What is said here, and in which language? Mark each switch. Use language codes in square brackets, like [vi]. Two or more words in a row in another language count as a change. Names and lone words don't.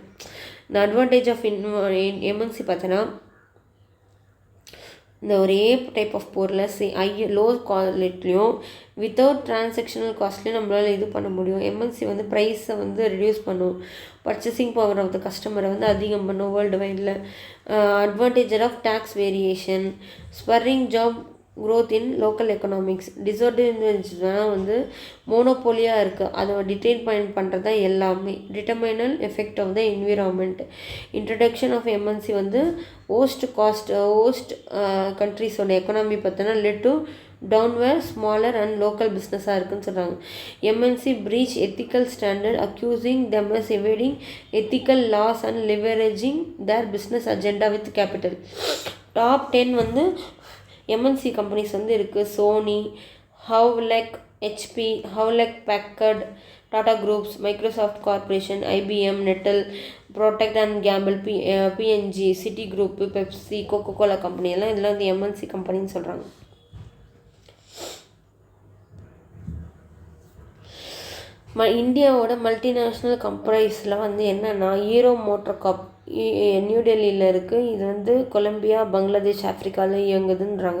[ta] இந்த [en] advantage of MNC [ta] பார்த்தோன்னா இந்த ஒரே [en] type of [ta] பொருளை [en] low quality without transactional cost [ta] நம்மளால் இது பண்ண முடியும். எம்என்சி வந்து ப்ரைஸை வந்து ரெடியூஸ் பண்ணும், [en] purchasing power of the customer [ta] வந்து அதிகம் பண்ணும் [en] worldwide. advantage of tax variation, spurring job growth in local economics. [ta] டிஸ்அட்வான்டேஜ்னால் வந்து மோனோபோலியாக இருக்குது, அதை டிடைன் பண்ணுறது தான் எல்லாமே. [en] detrimental effect of the environment. introduction of MNC வந்து host country's economy பார்த்தோன்னா led to downward smaller and local business [ta] இருக்குன்னு சொல்கிறாங்க. [en] MNC breach ethical standard accusing them as evading ethical laws and leveraging their business agenda with capital. [ta] டாப் 10 வந்து [en] MNC companies [ta] வந்து இருக்குது. சோனி, Hewlett HP, Hewlett Packard, Tata Groups, Microsoft Corporation, IBM, Nettle, Procter and Gamble, P&G, Citigroup, Pepsi, Coca-Cola கம்பெனி எல்லாம் இதெல்லாம் வந்து [en] MNC company [ta] சொல்கிறாங்க. இந்தியாவோட [en] multinational companies [ta] வந்து என்னென்னா ஹீரோ மோட்டார் காப் நியூ டெல்லியில் இருக்குது. இது வந்து கொலம்பியா, பங்களாதேஷ், ஆஃப்ரிக்காவில் இயங்குதுன்றாங்க.